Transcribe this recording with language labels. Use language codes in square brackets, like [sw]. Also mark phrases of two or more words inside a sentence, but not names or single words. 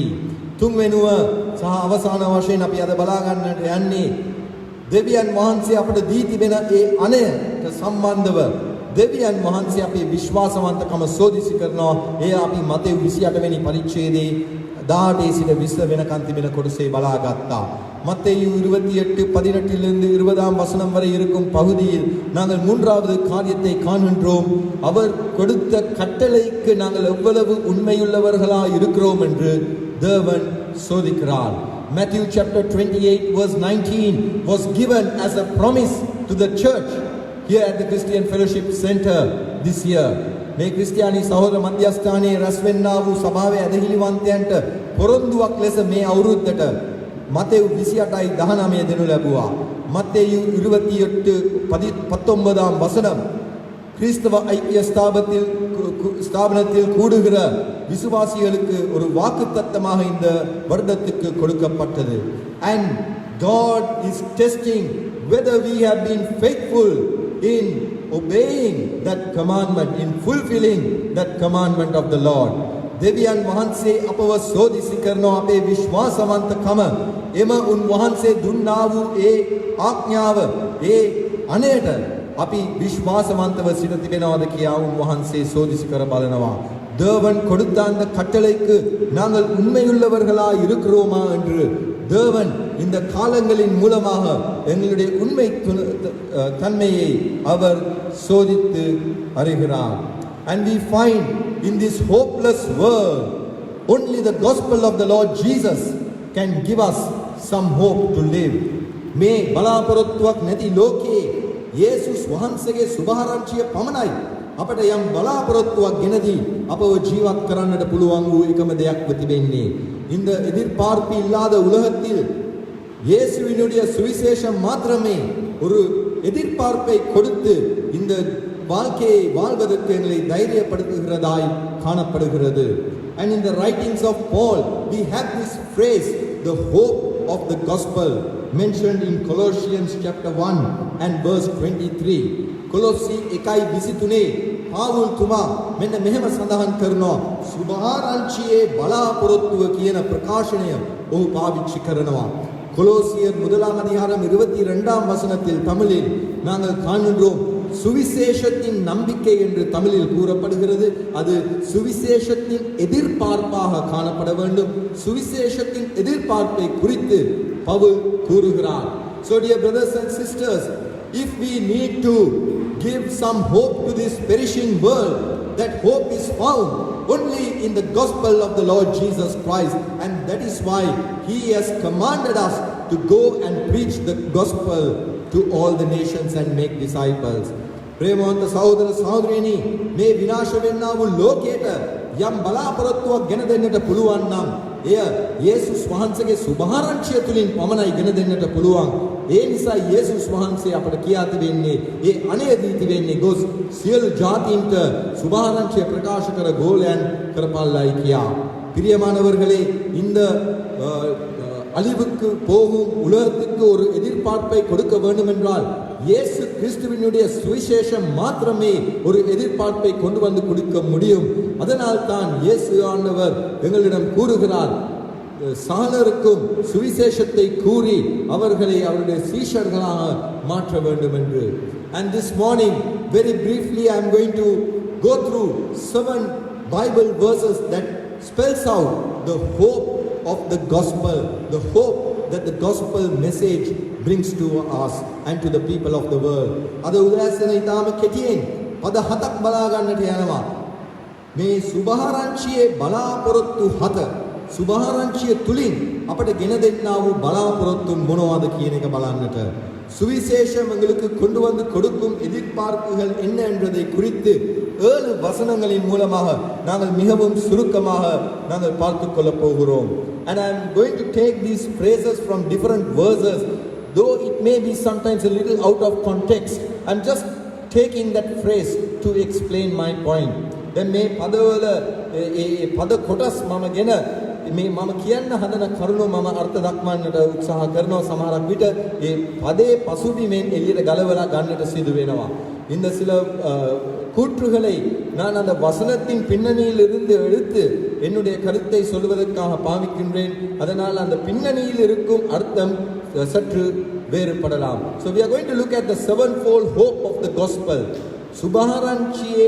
[si] තුන්වෙනුව සහ අවසාන වශයෙන් අපි අද බලා ගන්නට යන්නේ දෙවියන් වහන්සේ අපට දී තිබෙන ඒ අනයට සම්බන්ධව දෙවියන් වහන්සේ අපේ විශ්වාසවන්තකම සෝදිසි කරනවා. එය අපි මතෙව් 28 වෙනි පරිච්ඡේදයේ 18 සිට 20 වෙනකන් තිබෙන කොටසේ බලාගත්තා. [ta] மத்தேயு 28:18 இலிருந்து 20 வசனம் வரை இருக்கும் பகுதியில் நாங்கள் மூன்றாவது காரியத்தை காண்கின்றோம். அவர் கொடுத்த கட்டளைக்கு நாங்கள் எவ்வளவு உண்மையுள்ளவர்களாய் இருக்கிறோம் என்று தேவன் சோதிக்கிறார். [en] Matthew chapter 28 verse 19 was given as a promise to the church here at the Christian Fellowship Center this year. [si] මේ ක්‍රිස්තියානි සහෝදර මධ්‍යස්ථානයේ රැස් වෙන්නා වූ සභාවේ ඇදහිලිවන්තයන්ට පොරොන්දුවක් ලෙස මේ අවුරුද්දට මතෙව් 28:19 දෙනු ලැබුවා. [ta] மத்தேயு 28:19 வசனம் கிறிஸ்தவ ஐக்கிய ஸ்தாபனத்தில் கூடுகிற விசுவாசிகளுக்கு ஒரு வாக்குத்தத்தமாக இந்த வருடத்துக்கு கொடுக்கப்பட்டது. [en] And God is testing whether we have been faithful in obeying that commandment, in fulfilling that commandment of the Lord. [si] දෙවියන් වහන්සේ අපව සෝදිසි කරන අපේ විශ්වාසවන්තකම එම උන්වහන්සේ දුන්නා වූ ඒ ආඥාව ඒ අනේට අපි විශ්වාසවන්තව සිට තිබෙනවද කියා උන්වහන්සේ සෝදිසි කර බලනවා. [ta] தேவன் கொடுத்த அந்த கட்டளைக்கு நாங்கள் உண்மையுள்ளவர்களாய் இருக்கிறோமா என்று தேவன் இந்த காலங்களின் மூலமாக எங்களுடைய உண்மை தன்மையை அவர் சோதித்து அறிகிறார். [en] And we find in this hopeless world only the gospel of the Lord Jesus can give us some hope to live. [si] මේ බලාපොරොත්තුවක් නැති ලෝකයේ යේසුස් වහන්සේගේ සුභාරංචිය පමණයි අපට යම් බලාපොරොත්තුවක් ගෙනදී අපව ජීවත් කරන්නට පුළුවන් වූ එකම දෙයක් තිබෙන්නේ. [ta] இந்த எதிர்பார்ப்பு இல்லாத உலகத்தில் இயேசுவினுடைய சுவிசேஷம் மாத்திரமே ஒரு எதிர்பார்ப்பை கொடுத்து இந்த வாழ்க்கையை வாழ்வதற்கு எங்களை தைரியப்படுத்துகிறதாய் காணப்படுகிறது. [en] And in the writings of Paul we have this phrase, the hope of the gospel, mentioned in Colossians chapter 1 and verse 23. [si] කොලොස්සි 1:23 පාවුල් තුමා මෙන්න මෙහෙම සඳහන් කරනවා සුභාරංචියේ බලාපොරොත්තුව කියන ප්‍රකාශනය ඔහු පාවිච්චි කරනවා. [ta] கொலோசியர் 1 அதிகாரம் 22 வசனத்தில் தமிழில் நாங்கள் காண்கின்றோம் சுவிசேஷத்தின் நம்பிக்கை என்று தமிழில் கூறப்படுகிறது. அது சுவிசேஷத்தின் எதிர்பார்ப்பாக காணப்பட வேண்டும். சுவிசேஷத்தின் எதிர்பார்ப்பை குறித்து பவுல் கூறுகிறார். [en] So dear brothers and sisters, if we need to give some hope to this perishing world, that hope is found only in the gospel of the Lord Jesus Christ, and that is why he has commanded us to go and preach the gospel to all the nations and make disciples. [si] ප්‍රේමවන්ත සහෝදර සහෝදරියනි, මේ විනාශ වෙන්නා වූ ලෝකයට යම් බලාපොරොත්තුවක් ගෙන දෙන්නට පුළුවන් නම් එය යේසුස් වහන්සේගේ සුභාරංචිය තුලින් පමණයි ගෙන දෙන්නට පුළුවන්. ඒ නිසා යේසුස් වහන්සේ අපට කියා තිබෙන්නේ ඒ අනේදී තිබෙන්නේ ගොස් සියලු ජාතීන්ට සුභාරංචිය ප්‍රකාශ කර ගෝලයන් කරපල්ලායි කියා. [ta] பிரியமானவர்களே, இந்த அழிவுக்கு போகும் உலகத்துக்கு ஒரு எதிர்பார்ப்பை கொடுக்க வேண்டும் என்றால் இயேசு கிறிஸ்துவினுடைய சுவிசேஷம் மாத்திரமே ஒரு எதிர்பார்ப்பை கொண்டு வந்து கொடுக்க முடியும். அதனால் தான் இயேசு ஆண்டவர் எங்களிடம் கூறுகிறார், சாலருக்கும் சுவிசேஷத்தை கூறி அவர்களை அவருடைய சீஷர்களாக மாற்ற வேண்டும் என்று. [en] And this morning very briefly I am going to go through 7 Bible verses that spells out the hope of the gospel, the hope that the gospel message brings to us and to the people of the world. [si] අද උදෑසන ඊටාම කෙටියෙන් පද 7ක් බලා ගන්නට යනවා. මේ සුභාරංචියේ බලාපොරොත්තු 7, සුභාරංචිය තුලින් අපට ගෙන දෙන්නා වූ බලාපොරොත්තු මොනවාද කියන එක බලන්නට. [ta] சுவிசேஷம் எங்களுக்கு கொண்டு வந்து கொடுக்கும் எதிர்பார்ப்புகள் என்ன என்பதை குறித்து 7 வசனங்களின் மூலமாக நாங்கள் மிகவும் சுருக்கமாக நாங்கள் பார்த்துக் கொள்ளப் போகிறோம். [en] And I am going to take these phrases from different verses, though it may be sometimes a little out of context. I am just taking that phrase to explain my point. [si] Then මේ පදවල ඒ පද කොටස් මම ගෙන මේ මම කියන්න හදන කරුණු මම අර්ථ දක්වන්නට උත්සාහ කරනවා. සමහරක් විට ඒ පදේ පසුබිමෙන් එළියට ගලවලා ගන්නට සිදු වෙනවා. [ta] இந்த சில கூற்றுகளை நான் அந்த வசனத்தின் பின்னணியில் இருந்து எடுத்து என்னுடைய கருத்தை சொல்வதற்காக பாவிக்கின்றேன். அதனால் அந்த பின்னணியில் இருக்கும் அர்த்தம் சற்று வேறுபடலாம். [en] So we are going to look at the sevenfold hope of the gospel.